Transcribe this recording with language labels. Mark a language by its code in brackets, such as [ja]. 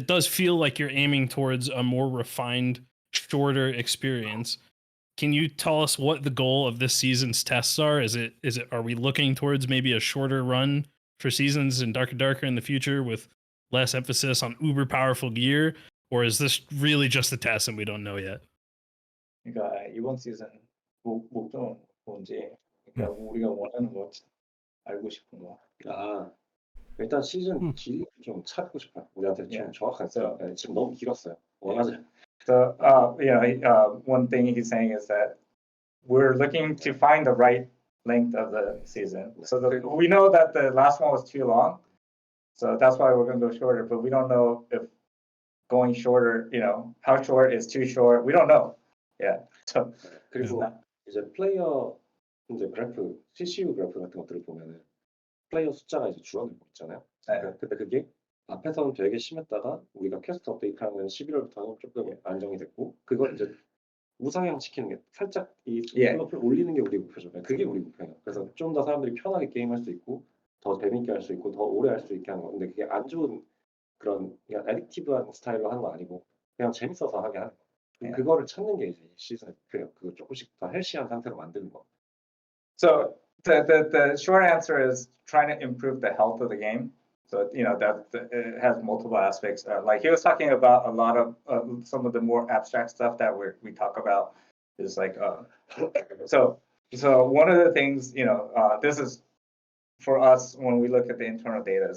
[en] It does feel like you're aiming towards a more refined, shorter experience. Can you tell us what the goal of this season's tests are? Are we looking towards maybe a shorter run for seasons in Dark and Darker in the future with less emphasis on uber powerful gear? Or is this really just a test and we don't know yet? [ko] 그러니까 이번 시즌 목표는 뭔지, 그러니까 우리가 원하는 거 알고 싶은 거. 일단 시즌 길이 좀 찾고 싶어요. 우리한테 좀 정확한 지금 너무 길었어요. 원하지. [en] So one thing he's saying is that we're looking to find the right length of the season. So we know that the last one was too long, so that's why we're going to go shorter. But we don't know if going shorter, how short is too short. We don't know. Yeah. So [ko] 그리고 이제 플레이어 이제 그래프, CCU 그래프 같은 것들을 보면은 플레이어 숫자가 이제 줄어들고 있잖아요. 근데 그게 앞에서는 되게 심했다가 우리가 퀘스트 업데이트하는 11월부터는 조금 안정이 됐고, 그걸 이제 우상향 시키는 게 살짝 이 플러프를 올리는 게 우리 목표죠. 그게 우리 목표예요. 그래서 좀 더 사람들이 편하게 게임할 수 있고, 더 재밌게 할 수 있고, 더 오래 할 수 있게 하는 거. 근데 그게 안 좋은 그런 그냥 애딕티브한 스타일로 하는 거 아니고 그냥 재밌어서 하게 하는 거. 그거를 찾는 게 이제 시즌 그래요. 그거 조금씩 더 헬시한 상태로 만드는 거. [en] So the short answer is trying to improve the health of the game. So that it has multiple aspects. Like he was talking about a lot of some of the more abstract stuff that we talk about is like so one of the things this is for us when we look at the internal data.